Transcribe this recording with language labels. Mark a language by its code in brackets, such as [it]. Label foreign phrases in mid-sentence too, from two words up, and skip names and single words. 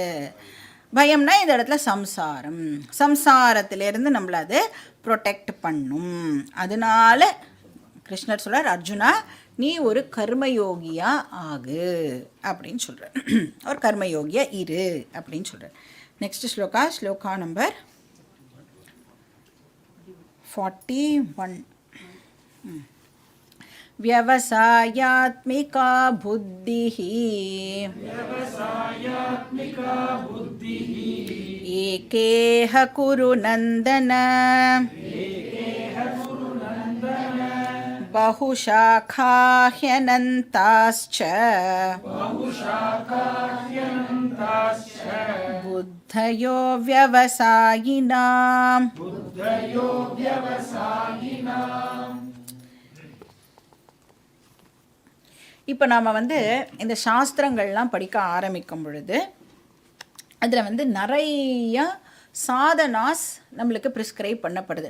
[ta] பயம்னா இந்த இடத்துல சம்சாரத்திலேருந்து நம்மளை அது ப்ரொடெக்ட் பண்ணும். அதனால கிருஷ்ணர் சொல்கிறார், அர்ஜுனா நீ ஒரு கர்மயோகியா ஆகு அப்படின்னு சொல்கிறார், ஒரு கர்மயோகியா இரு அப்படின்னு சொல்கிறார். [en] next sloka number 41. [sa] व्यवसायात्मिका बुद्धिः एकेह कुरु नन्दन बहुशाखा ह्यनन्ताश्च बुद्धयो व्यवसायिनाम्. [ta] இப்போ நாம் வந்து இந்த சாஸ்திரங்கள்லாம் படிக்க ஆரம்பிக்கும் பொழுது அதில் வந்து நிறைய சாதனாஸ் நம்மளுக்கு ப்ரிஸ்கிரைப் பண்ணப்படுது.